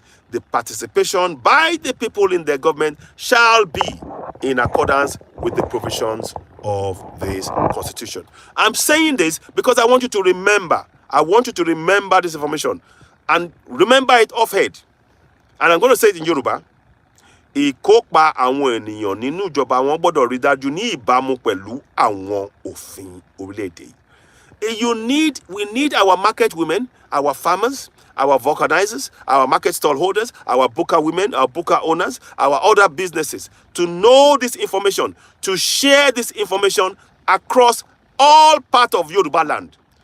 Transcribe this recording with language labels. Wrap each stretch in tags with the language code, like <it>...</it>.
<en>The participation by the people in their government shall be in accordance with the provisions of this constitution. I'm saying this because I want you to remember. I want you to remember this information and remember it offhand. And I'm going to say it in Yoruba.</en> <yo>Ìkópa àwọn ènìyàn nínú ìjọba wọn gbọ́dọ̀ rí dájú ní ìbámu pẹ̀lú àwọn òfin orílẹ̀-èdè.</yo> <en>We need our market women, our farmers, our vulcanizers, our market stallholders, our booker women, our booker owners, our other businesses to know this information, to share this information across all parts of Yoruba land.</en>